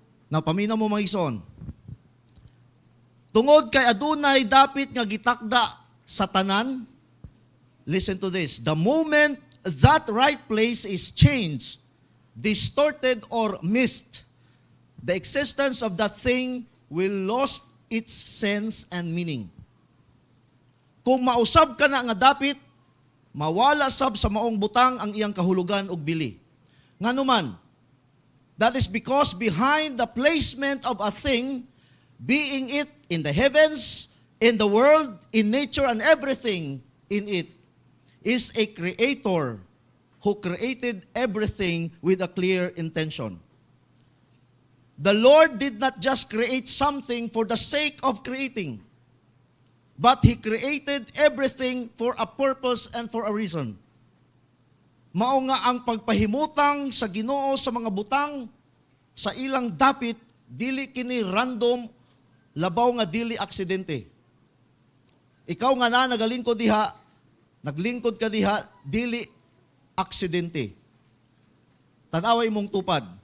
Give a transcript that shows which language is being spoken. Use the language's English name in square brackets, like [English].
[Cebuano] Now, paminaw mo mga igsoon. Tungod kay adunay dapit nga gitakda sa tanan, [English] listen to this, the moment that right place is changed, distorted or missed, the existence of that thing will lost its sense and meaning. [Cebuano] Kung mausab ka na nga dapit, mawala sab sa maong butang ang iyang kahulugan ug bili. [English] Nganuman, that is because behind the placement of a thing, being it in the heavens, in the world, in nature, and everything in it, is a creator who created everything with a clear intention. The Lord did not just create something for the sake of creating, but He created everything for a purpose and for a reason. [Cebuano] Mao nga ang pagpahimutang sa Ginoo sa mga butang, sa ilang dapit, dili kini random, labaw nga dili aksidente. Ikaw nga na nagalingkod diha, naglingkod ka diha, dili aksidente. Tanawa imong tupad.